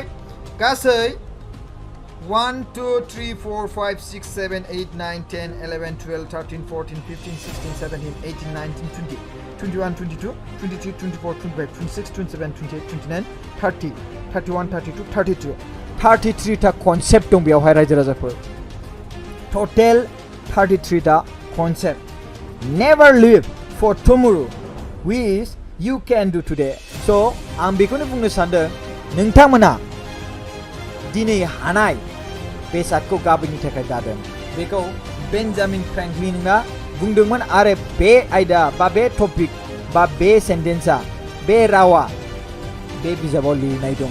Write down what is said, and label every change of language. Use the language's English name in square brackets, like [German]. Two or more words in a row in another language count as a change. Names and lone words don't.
[Bodo] गासै 1 2 3 4 5 6 7 8 9 10 11 12 13 14 15 16 17 18 19 20 21 22 23 24 25 26 27 28 29 30 31 32 33 33 था [English] कनसेप्ट दं [Bodo] बेवहाय रायजो राजाफोर। टटेल 33 था कनसेप्ट। [English] never leave for tomorrow which you can do today. [Bodo] स' आं बेखौनो बुंनो सानदों नोंथांमोना दिनै हानाय बेसादखौ गाबोननि थाखाय दादों। बेखौ बेन्जामिन फ्रेंकलिनआ बुंदोंमोन आरो बे आयदा बा बे टपिक बा बे सेन्टेन्सआ, बे रावा बे बिजाबाव लिरनाय दङ।